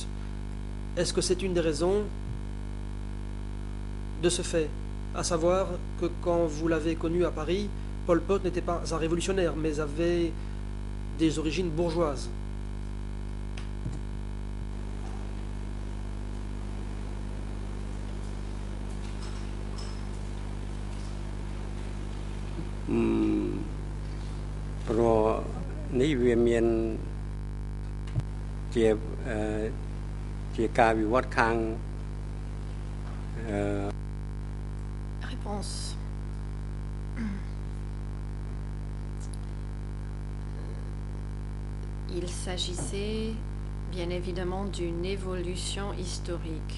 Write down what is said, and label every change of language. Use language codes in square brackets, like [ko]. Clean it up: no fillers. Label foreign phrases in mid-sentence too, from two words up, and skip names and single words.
[fr] Est-ce que c'est une des raisons de ce fait, à savoir que quand vous l'avez connu à Paris, Pol Pot n'était pas un révolutionnaire, mais avait des origines bourgeoises? [km] Pro ni វាមានជាការវិវត្តខាង [fr] Réponse. Il s'agissait bien évidemment d'une évolution historique.